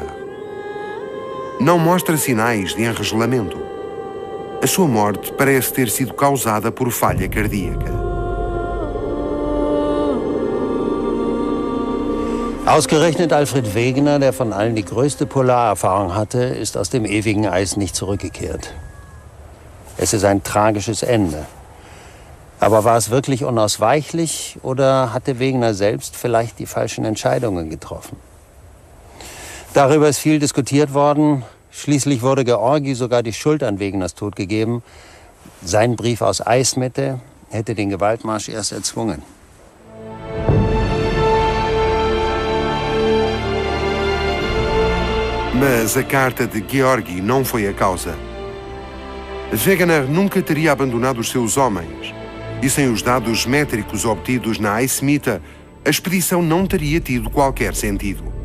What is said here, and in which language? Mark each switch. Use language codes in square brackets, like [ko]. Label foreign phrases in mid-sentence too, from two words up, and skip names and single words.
[pt] Não mostra sinais de enregelamento. A sua morte parece ter sido causada por falha cardíaca. [de] Ausgerechnet Alfred Wegener, der von allen die größte Polarerfahrung hatte, ist aus dem ewigen Eis nicht zurückgekehrt. Es ist ein tragisches Ende. Aber war es wirklich unausweichlich oder hatte Wegener selbst vielleicht die falschen Entscheidungen getroffen? Darüber ist viel diskutiert worden. Schließlich wurde Georgi sogar die Schuld an Wegeners Tod gegeben. Sein Brief aus Eismette hätte den Gewaltmarsch erst erzwungen. [pt] Mas a carta de Georgi não foi a causa. Wegener nunca teria abandonado os seus homens. E sem os dados métricos obtidos na Eismita, a expedição não teria tido qualquer sentido.